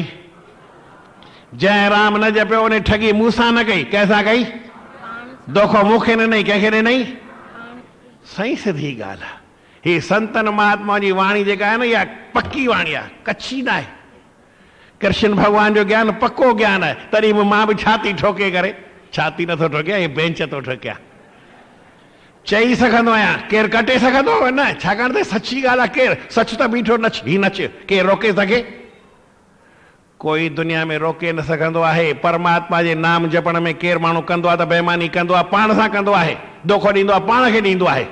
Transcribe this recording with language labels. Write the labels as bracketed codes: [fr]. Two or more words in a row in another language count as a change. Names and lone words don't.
[sd] जंहिं राम न जपियो उन ठगी मूंसां न कई, कंहिंसां कई? दोखो मूंखे न ॾिनई, कंहिंखे ॾिनई? सही सिधी ॻाल्हि आहे। हीअ संतन महात्मा जी वाणी जेका आहे न, इहा पक्की वाणी आहे, कच्छी न आहे। कृष्ण भॻवान जो ज्ञान पक्को ज्ञान आहे, तॾहिं बि मां बि छाती ठोके करे, छाती नथो ठोकिया, हे बेंच थो ठोकिया, चई सघंदो आहियां। केरु कटे सघंदो न, छाकाणि त सची ॻाल्हि आहे। केरु सच त बीठो नच, ही नच, केरु रोके सघे? कोई दुनिया में रोके न सकंदो आहे। परमात्मा जे नाम जपण में केर माण्हू कंदो आहे त बेईमानी कंदो आहे, पाण सां कंदो आहे, धोखो ॾींदो आहे, पाण खे ॾींदो आहे।